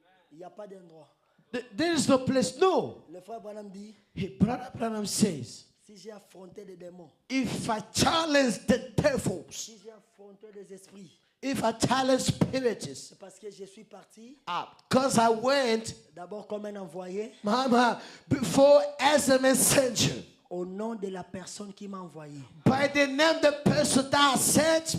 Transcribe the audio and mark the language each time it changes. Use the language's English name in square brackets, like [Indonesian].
[French] Il n'y a pas d'endroit. [English] There is no place. No. [French] Le frère Branham dit, [English] Brother Branham says, [French] si j'ai affronté des démons, [English] if I challenge the devils, [French] si j'ai affronté des esprits, [English] if I challenge spirits, [French] c'est parce que je suis parti [English] because I went, [French] d'abord comme un envoyé [English] Mama, before as a messenger, [French] au nom de la personne qui m'a envoyé. [English] by the name the person that sent